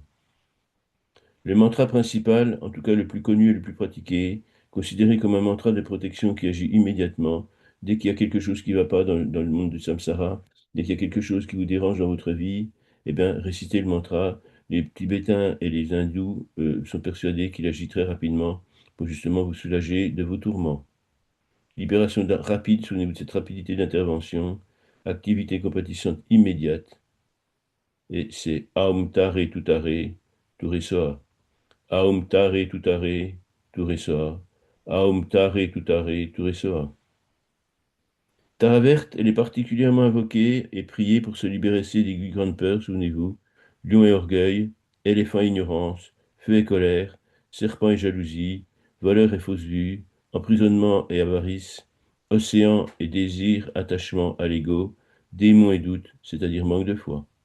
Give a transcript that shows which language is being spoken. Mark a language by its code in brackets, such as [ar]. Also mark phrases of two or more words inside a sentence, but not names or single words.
[fr] Le mantra principal, en tout cas le plus connu et le plus pratiqué, considéré comme un mantra de protection qui agit immédiatement, dès qu'il y a quelque chose qui ne va pas dans le monde du samsara, dès qu'il y a quelque chose qui vous dérange dans votre vie, eh bien, récitez le mantra Les Tibétains et les Hindous sont persuadés qu'il agit très rapidement pour justement vous soulager de vos tourments. Libération rapide, souvenez-vous de cette rapidité d'intervention, activité compatissante immédiate, et c'est [sa] Aum Tare Tutare Turesoa. Aum Tare Tutare Turesoa. Aum Tare Tutare Turesoa. [fr] Tara verte, elle est particulièrement invoquée et priée pour se libérer des huit grandes peurs, souvenez-vous. Lion et orgueil, éléphant et ignorance, feu et colère, serpent et jalousie, voleur et fausse vue, emprisonnement et avarice, océan et désir, attachement à l'ego, démon et doute, c'est-à-dire manque de foi.